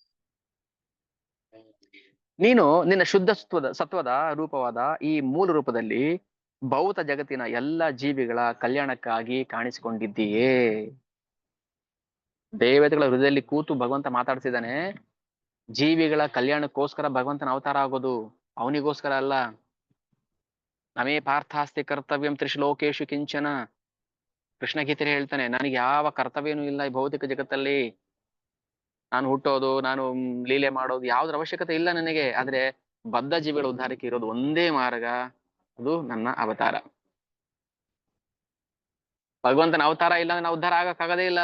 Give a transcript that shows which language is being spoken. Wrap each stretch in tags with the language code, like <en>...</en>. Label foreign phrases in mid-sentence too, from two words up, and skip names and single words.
<kn>ನೀನು ನಿನ್ನ ಶುದ್ಧ ಸತ್ವದ ರೂಪವಾದ ಈ ಮೂಲ ರೂಪದಲ್ಲಿ ಭೌತ ಜಗತ್ತಿನ ಎಲ್ಲ ಜೀವಿಗಳ ಕಲ್ಯಾಣಕ್ಕಾಗಿ ಕಾಣಿಸಿಕೊಂಡಿದ್ದೀಯೇ. ದೇವತೆಗಳ ಹೃದಯದಲ್ಲಿ ಕೂತು ಭಗವಂತ ಮಾತಾಡ್ತಿದ್ದಾನೆ. ಜೀವಿಗಳ ಕಲ್ಯಾಣಕ್ಕೋಸ್ಕರ ಭಗವಂತನ ಅವತಾರ ಆಗೋದು, ಅವನಿಗೋಸ್ಕರ ಅಲ್ಲ.</kn> <sa>ನಮೇ ಪಾರ್ಥಾಸ್ತಿ ಕರ್ತವ್ಯಂ ತ್ರಿಶ್ಲೋಕೇಶು ಕಿಂಚನ.</sa> <kn>ಕೃಷ್ಣ ಗೀತೆಯಲ್ಲಿ ಹೇಳ್ತಾನೆ, ನನಗೆ ಯಾವ ಕರ್ತವ್ಯನೂ ಇಲ್ಲ ಈ ಭೌತಿಕ ಜಗತ್ತಲ್ಲಿ. ನಾನು ಹುಟ್ಟೋದು, ನಾನು ಲೀಲೆ ಮಾಡೋದು ಯಾವ್ದ್ರ ಅವಶ್ಯಕತೆ ಇಲ್ಲ ನನಗೆ. ಆದ್ರೆ ಬದ್ಧ ಜೀವಿಗಳ ಉದ್ಧಾರಕ್ಕೆ ಇರೋದು ಒಂದೇ ಮಾರ್ಗ, ಅದು ನನ್ನ ಅವತಾರ. ಭಗವಂತನ ಅವತಾರ ಇಲ್ಲ ಅಂದ್ರೆ ನಾವು ಉದ್ಧಾರ ಆಗಕ್ಕಾಗದೇ ಇಲ್ಲ.</kn>